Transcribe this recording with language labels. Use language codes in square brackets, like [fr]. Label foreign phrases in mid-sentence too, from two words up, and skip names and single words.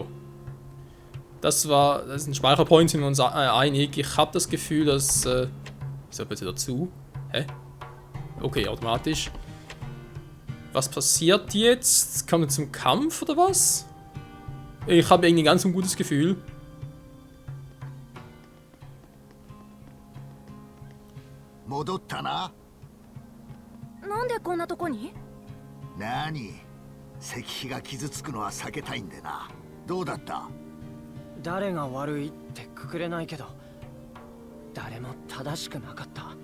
[de] Das ist ein Speicherpoint, sind wir uns einig. Ich habe das Gefühl, dass... so, bitte dazu. Hä? Okay, automatisch. Was passiert jetzt? Kommen wir zum Kampf oder was? Ich habe irgendwie ganz ein gutes Gefühl. [ja] 戻ったな? なんでこんなとこに？なに？石碑が傷つくのは避けたいんでな。どうだった？誰が悪いってくくれないけど、誰も正しくなかった。